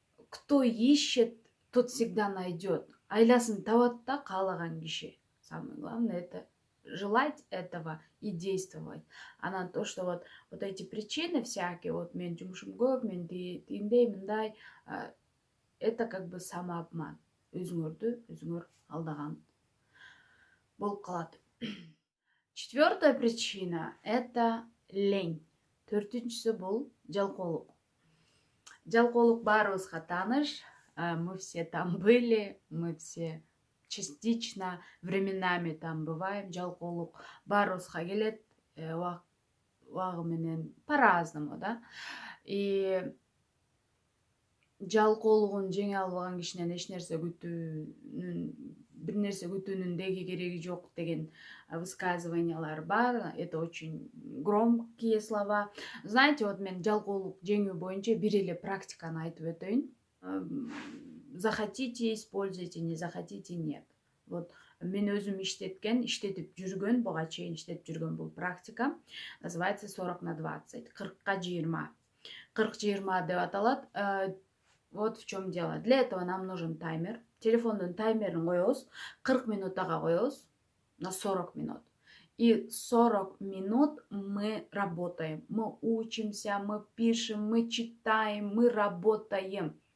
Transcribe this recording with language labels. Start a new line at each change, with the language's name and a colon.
Russian: Кто ищет, тот всегда найдет.
Kyrgyz: Айласын табат да каалаган киши.
Russian: Самое главное — это желать этого и действовать. А на то, что вот эти причины всякие, вот
Kyrgyz: мен жумушум көп, мен тиндей, мындай,
Russian: это как бы самообман.
Kyrgyz: Өзүңөр алдаган болуп калат.
Russian: 4-я причина — это лень.
Kyrgyz: 4-нчүсү бул жалкоолук. Жалкоолук баарыбызга тааныш.
Russian: Мы все там были, мы все частично временами там бываем.
Kyrgyz: Жалкоолук баарыбызга келет, убагы менен
Russian: по-разному,
Kyrgyz: да. И жалкоолугун жеңе албаган кишинен бир нерсе күтүүнүн деги кереги жок деген высказываниялар бар.
Russian: Это очень громкие слова. Знаете, вот
Kyrgyz: мен жалкоолук жеңүү боюнча бир эле практиканы айтып өтөйүн.
Russian: Захотите — используйте, не захотите — нет.
Kyrgyz: Вот мен өзүм иштетип жүргөн, буга чейин иштетип жүргөн бул практика называется 40/20, 40/20. 40/20 деп аталат.
Russian: Вот в чем дело. Для этого нам нужен таймер.
Kyrgyz: Телефондун таймерин коебуз, 40 минутага коебуз
Russian: на 40 минут. И 40 минут мы работаем. Мы учимся, мы пишем, мы читаем, мы работаем.